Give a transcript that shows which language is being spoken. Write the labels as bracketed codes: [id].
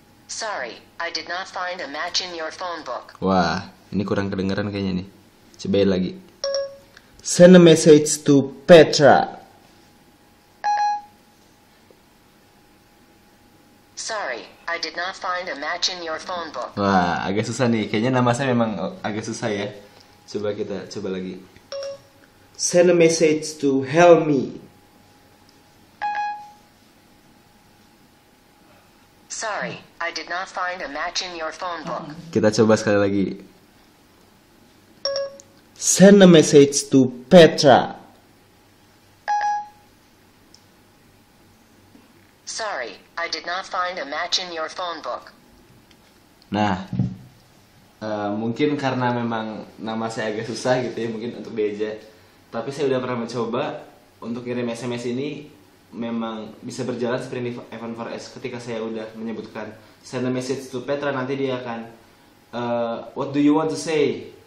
[en] Sorry, I did not find a match in your phone book. [id] Wah, ini kurang kedengeran kayaknya nih. Cobain lagi. [en] Send a message to Petra. Sorry, I did not find a match in your phone book. [id] Wah, agak susah nih. Kayaknya nama saya memang agak susah ya. Coba kita coba lagi. [en] Send a message to Helmi. Sorry, I did not find a match in your phone book. [id] Kita coba sekali lagi. [en] Send a message to Petra. Sorry, I did not find a match in your phone book. [id] Nah, mungkin karena memang nama saya agak susah gitu ya, mungkin untuk diajak. Tapi saya udah pernah mencoba untuk kirim SMS ini memang bisa berjalan seperti di iPhone 4S. Ketika saya udah menyebutkan [en] send a message to Petra, [id] nanti dia akan [en] what do you want to say?